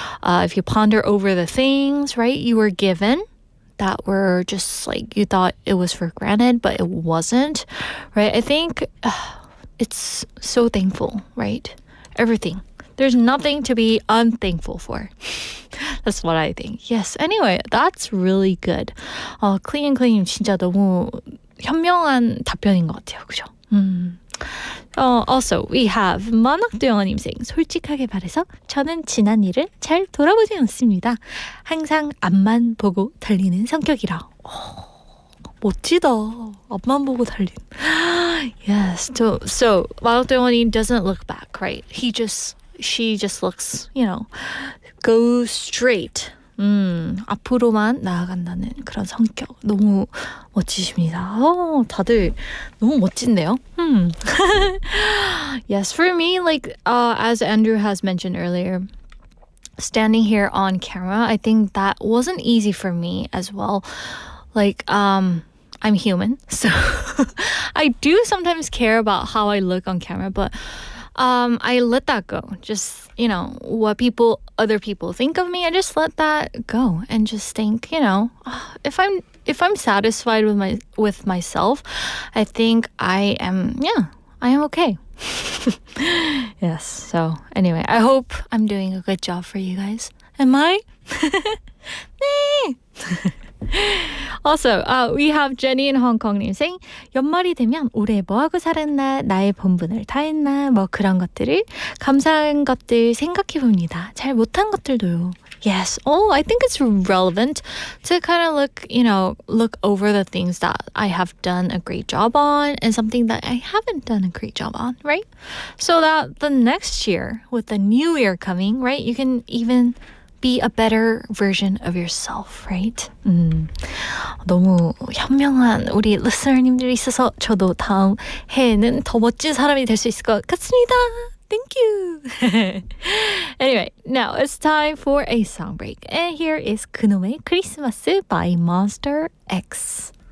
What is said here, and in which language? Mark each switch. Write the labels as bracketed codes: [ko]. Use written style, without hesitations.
[en] If you ponder over the things, right, you were given, that were just like you thought it was for granted, but it wasn't, right? I think it's so thankful, right? Everything. There's nothing to be unthankful for. That's what I think. Yes. Anyway, that's really good. [ko] 클리님 진짜 너무 현명한 답변인 것 같아요. 그죠? [en] Also, we have [ko] 마끼아또 영어님 [en] saying [ko] 솔직하게 말해서 저는 지난 일을 잘 돌아보지 않습니다. 항상 앞만 보고 달리는 성격이라. 멋지다. 앞만 보고 달린. [en] Yes. So 마끼아또 영어님 doesn't look back, right? She just looks, goes straight. [ko] 앞으로만 나아간다는 그런 성격 너무 멋지십니다. 다들 너무 멋진데요. [en] Yes, for me, like as Andrew has mentioned earlier, standing here on camera, I think that wasn't easy for me as well. Like I'm human, so I do sometimes care about how I look on camera, but I let that go. Just, what other people think of me, I just let that go and just think, if I'm satisfied with myself, I think I am okay. Yes. So anyway, I hope I'm doing a good job for you guys. Am I? [ko] 네. [en] Also, we have Jenny in Hong Kong saying [ko] 연말이 되면 올해 뭐하고 살았나, 나의 본분을 다했나, 뭐 그런 것들을 감사한 것들 생각해 봅니다. 잘 못한 것들도요. [en] Yes. I think it's relevant to kind of look over the things that I have done a great job on and something that I haven't done a great job on, right? So that the next year, with the new year coming, right, you can even be a better version of yourself, right? [ko] 너무 현명한 우리 리스너님들이 있어서 저도 다음 해에는 더 멋진 사람이 될 수 있을 것 같습니다. [en] Thank you. Anyway, now it's time for a song break. And here is [ko] 그놈의 크리스마스 [en] by Monster X.